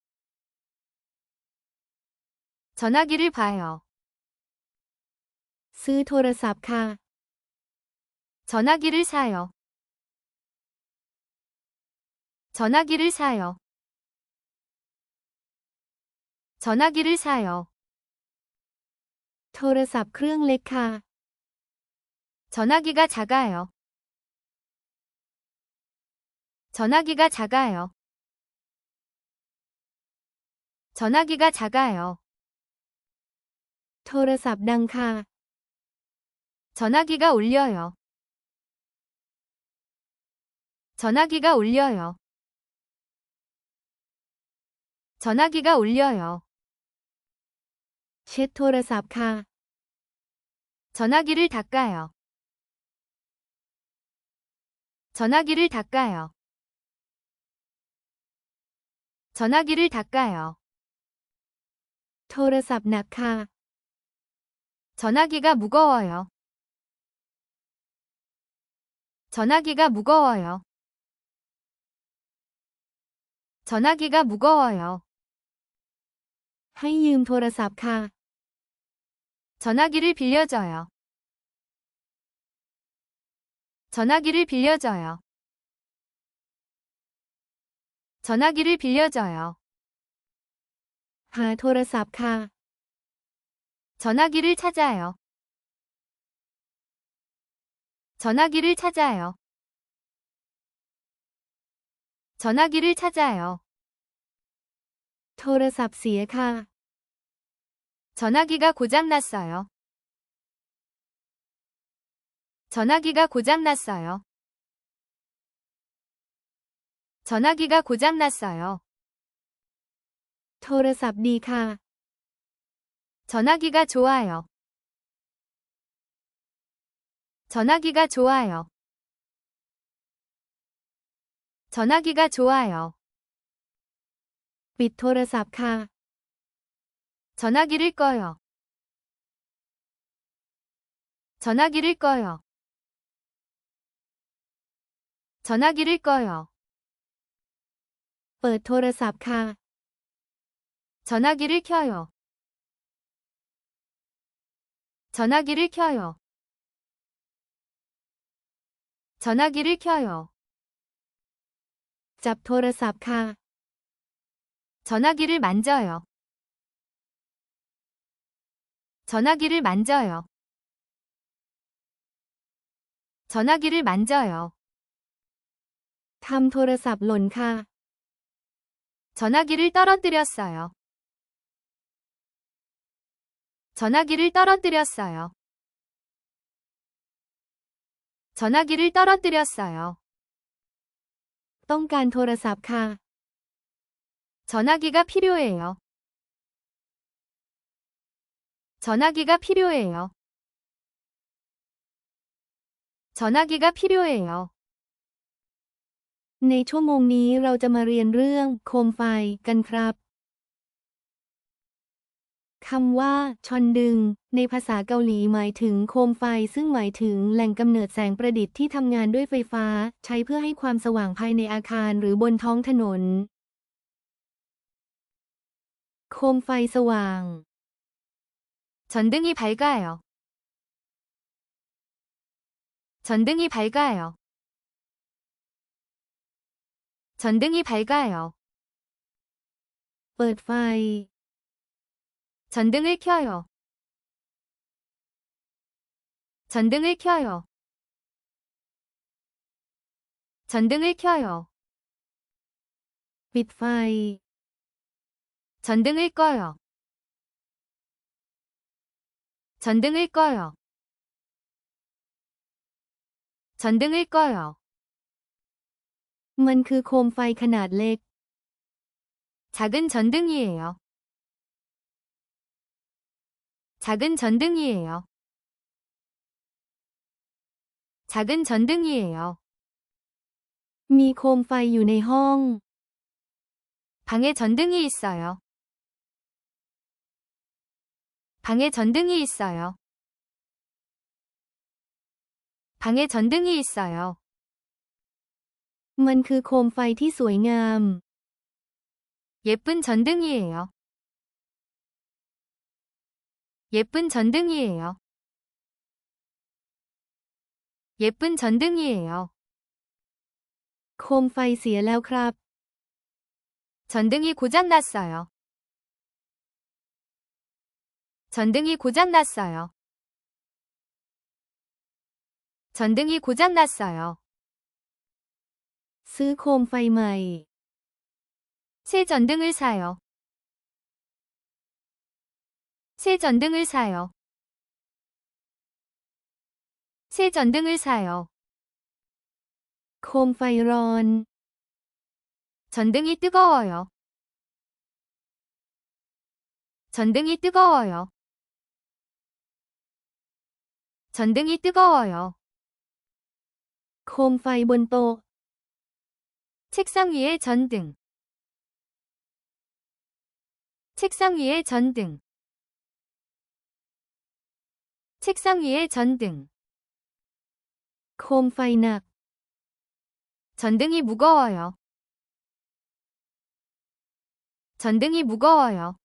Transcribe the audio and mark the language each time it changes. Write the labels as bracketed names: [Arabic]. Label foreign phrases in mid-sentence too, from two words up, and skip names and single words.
[Korean] 전화기를 봐요. [Thai] ซื้อโทรศัพท์ค่ะ [Korean] 전화기를 사요. 전화기를 사요. 전화기를 사요. [Thai] โทรศัพท์เครื่องเล็กค่ะ [Korean] 전화기가 작아요. 전화기가 작아요. 전화기가 작아요. [Thai] โทรศัพท์ดังค่ะ [Korean] 전화기가 울려요. 전화기가 울려요. 전화기가 울려요. [Thai] เช็ดโทรศัพท์ค่ะ [Korean] 전화기를 닦아요. 전화기를 닦아요. 전화기를 닦아요. [Thai] โทรศัพท์หนักค่ะ [Korean] 전화기가 무거워요. 전화기가 무거워요. 전화기가 무거워요. [Thai] ให้ยืมโทรศัพท์ค่ะ [Korean] 전화기를 빌려줘요. 전화기를 빌려줘요. 전화기를 빌려줘요. [Thai] หาโทรศัพท์ค่ะ [Korean] 전화기를 찾아요. 전화기를 찾아요. 전화기를 찾아요. [Thai] โทรศัพท์เสียค่ะ [Korean] 전화기가 고장났어요. 전화기가 고장났어요. 전화기가 고장났어요. [Thai] โทรศัพท์ดีค่ะ [Korean] 전화기가 좋아요. 전화기가 좋아요. 전화기가 좋아요. [Thai] ปิดโทรศัพท์ค่ะ [Korean] 전화기를 꺼요. 전화기를 꺼요. 전화기를 꺼요. [Thai] เปิดโทรศัพท์ค่ะ [Korean] 전화기를 켜요. 전화기를 켜요. 전화기를 켜요. [Thai] จับโทรศัพท์ค่ะ [Korean] 전화기를 만져요. 전화기를 만져요. 전화기를 만져요. [Thai] ทำโทรศัพท์หล่นค่ะ [Korean] 전화기를 떨어뜨렸어요. 전화기를 떨어뜨렸어요. 전화기를 떨어뜨렸어요. [Thai] ต้องการโทรศัพท์ค่ะ [Korean] 전화기가 필요해요. 전화기가 필요해요. 전화기가 필요해요. [Thai] ในชั่วโมงนี้เราจะมาเรียนเรื่องโคมไฟกันครับคำว่าชอนดึงในภาษาเกาหลีหมายถึงโคมไฟซึ่งหมายถึงแหล่งกำเนิดแสงประดิษฐ์ที่ทำงานด้วยไฟฟ้าใช้เพื่อให้ความสว่างภายในอาคารหรือบนท้องถนนโคมไฟสว่าง [Korean] 전등이 밝아요. 전등이 밝아요. 전등이 밝아요. [Thai] เปิดไฟ [Korean] 전등을 켜요. 전등을 켜요. 전등을 켜요. [Thai] ปิดไฟ [Korean] 전등을 꺼요. 전등을 꺼요. 전등을 꺼요. [Thai] มันคือโคมไฟขนาดเล็ก [Korean] 작은 전등이에요. 작은 전등이에요. 작은 전등이에요. [Thai] มีโคมไฟอยู่ในห้อง [Korean] 방에 전등이 있어요. 방에 전등이 있어요. 방에 전등이 있어요. [Thai] มันคือโคมไฟที่สวยงาม [Korean] 예쁜 전등이에요. 예쁜 전등이에요. 예쁜 전등이에요. [Thai] โคมไฟเสียแล้วครับ [Korean] 전등이 고장났어요. 전등이 고장났어요. 전등이 고장났어요. [Thai] ซื้อโคมไฟใหม่ [Korean] 새 전등을 사요. 새 전등을 사요. 새 전등을 사요. [Thai] โคมไฟร้อน [Korean] 전등이 뜨거워요. 전등이 뜨거워요. 전등이 뜨거워요. [Thai] โคมไฟบนโต๊ะ [Korean] 책상 위에 전등. 책상 위에 전등. 책상 위에 전등. [Thai] โคมไฟหนัก [Korean] 전등이 무거워요. 전등이 무거워요.